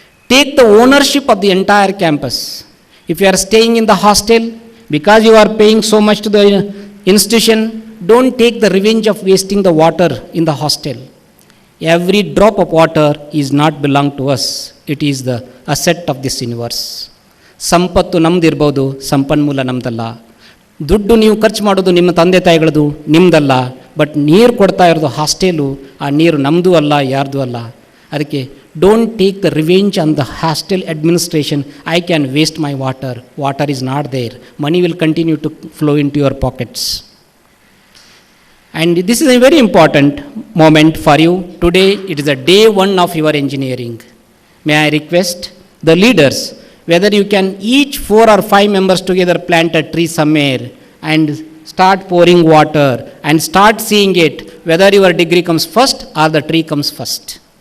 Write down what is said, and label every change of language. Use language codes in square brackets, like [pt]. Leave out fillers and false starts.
[en] Take the ownership of the entire campus. If you are staying in the hostel, because you are paying so much to the institution, don't take the revenge of wasting the water in the hostel. Every drop of water is not belong to us. It is the asset of this universe. [kn] ಸಂಪತ್ತು ನಮ್ದಿರ್ಬೋದು, ಸಂಪನ್ಮೂಲ ನಮ್ದಲ್ಲ. ದುಡ್ಡು ನೀವು ಖರ್ಚು ಮಾಡೋದು ನಿಮ್ಮ ತಂದೆ ತಾಯಿಗಳದು, ನಿಮ್ದಲ್ಲ. But ನೀರು ಕೊಡ್ತಾ ಇರೋದು ಹಾಸ್ಟೆಲು, ಆ ನೀರು ನಮ್ಮದು ಅಲ್ಲ, ಯಾರ್ದು ಅಲ್ಲ. ಅದಕ್ಕೆ [en] Don't take the revenge on the hostel administration. I can waste my water. Water is not there. Money will continue to flow into your pockets. And this is a very important moment for you. Today, it is a day one of your engineering. May I request the leaders, whether you can each 4 or 5 members together plant a tree somewhere and start pouring water and start seeing it, whether your degree comes first or the tree comes first.